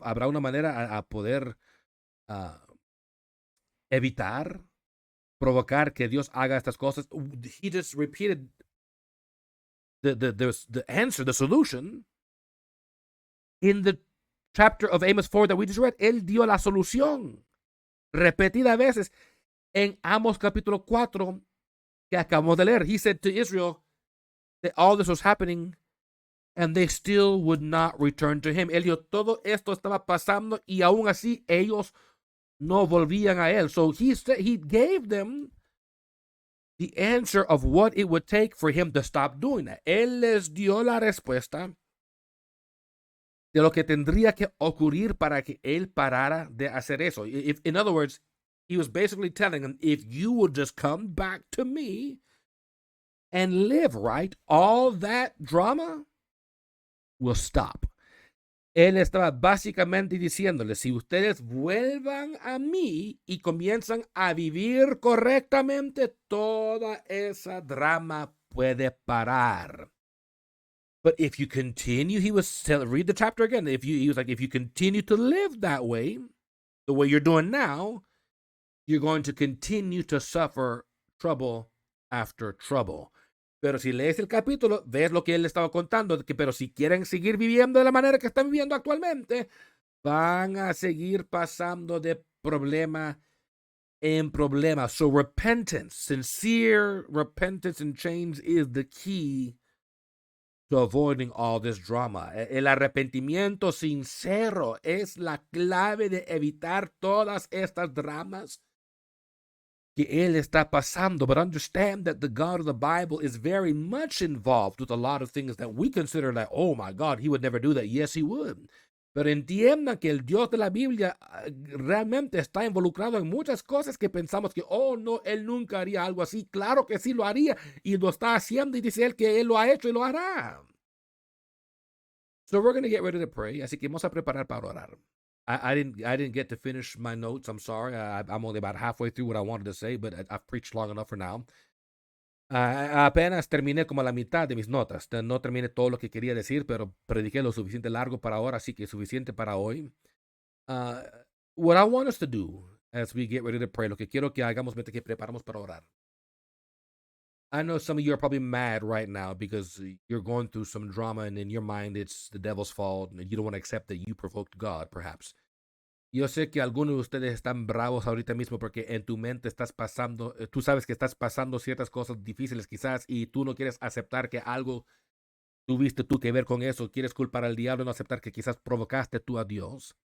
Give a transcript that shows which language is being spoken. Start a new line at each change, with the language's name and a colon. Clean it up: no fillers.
Spanish: ¿Habrá una manera a poder evitar provocar que Dios haga estas cosas?
English: He just repeated the answer, the solution, in the chapter of Amos 4 that we just read.
Spanish: Él dio la solución repetidas veces en Amos capítulo 4 que acabamos de leer.
English: He said to Israel that all this was happening and they still would not return to him.
Spanish: Él dijo, todo esto estaba pasando y aún así ellos no volvían a él.
English: So he gave them the answer of what it would take for him to stop doing that.
Spanish: Él les dio la respuesta de lo que tendría que ocurrir para que él parara de hacer eso.
English: In other words, he was basically telling them, if you will just come back to me and live right, all that drama will stop.
Spanish: Él estaba básicamente diciéndole, si ustedes vuelvan a mí y comienzan a vivir correctamente, toda esa drama puede parar.
English: But if you continue, read the chapter again. He was like, if you continue to live that way, the way you're doing now, you're going to continue to suffer trouble after trouble.
Spanish: Pero si lees el capítulo, ves lo que él estaba contando, pero si quieren seguir viviendo de la manera que están viviendo actualmente, van a seguir pasando de problema en problema.
English: So repentance, sincere repentance and change is the key to avoiding all this drama.
Spanish: El arrepentimiento sincero es la clave de evitar todas estas dramas que él está pasando.
English: But understand that the God of the Bible is very much involved with a lot of things that we consider like, oh my God, he would never do that. Yes, he would.
Spanish: Pero entiendan que el Dios de la Biblia realmente está involucrado en muchas cosas que pensamos que, oh no, él nunca haría algo así. Claro que sí lo haría y lo está haciendo y dice él que él lo ha hecho y lo hará.
English: So we're going to get ready to pray.
Spanish: Así que vamos a preparar para orar.
English: I didn't get to finish my notes. I'm sorry. I'm only about halfway through what I wanted to say, but I've preached long enough for now.
Spanish: Apenas terminé como la mitad de mis notas. No terminé todo lo que quería decir, pero prediqué lo suficiente largo para ahora, así que suficiente para hoy.
English: What I want us to do as we get ready to pray,
Spanish: lo que quiero que hagamos mientras que preparamos para orar.
English: I know some of you are probably mad right now because you're going through some drama and in your mind it's the devil's fault and you don't want to accept that you provoked God, perhaps.
Spanish: Yo sé que algunos de ustedes están bravos ahorita mismo porque en tu mente estás pasando, tú sabes que estás pasando ciertas cosas difíciles quizás y tú no quieres aceptar que algo tuviste tú que ver con eso, quieres culpar al diablo y no aceptar que quizás provocaste tú a Dios.